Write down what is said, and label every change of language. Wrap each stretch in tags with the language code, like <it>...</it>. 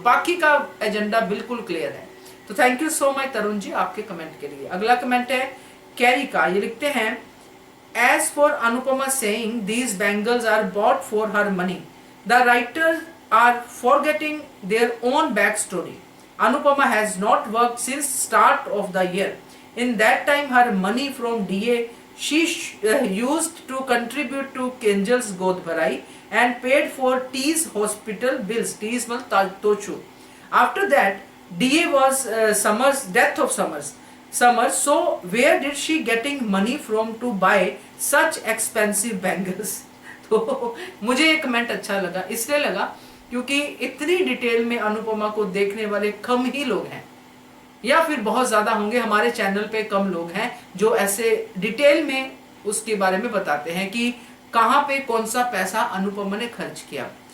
<hi>पाखी का एजेंडा बिल्कुल क्लियर है। तो thank you so much Tarun ji आपके कमेंट के लिए। अगला कमेंट है कैरी का। ये लिखते हैं,</hi> <en>As for Anupama saying these bangles are bought for her money, the writers are forgetting their own back story. Anupama has not worked since start of the year. In that time, her money from DA she used to contribute to Kinjal's Godh Bharai and paid for T's hospital bills. T's मतलब Tochu. After that, DA was Summers death of Summers. So where did she getting money from to buy such expensive bangles?</en> <hi>तो मुझे ये comment अच्छा लगा, इसलिए लगा क्योंकि इतनी डिटेल में अनुपमा को देखने वाले कम ही लोग हैं, या फिर बहुत ज्यादा होंगे। हमारे चैनल पे कम लोग हैं जो ऐसे डिटेल में उसके बारे में बताते हैं कि कहां पे कौन सा पैसा अनुपमा ने खर्च किया।</hi>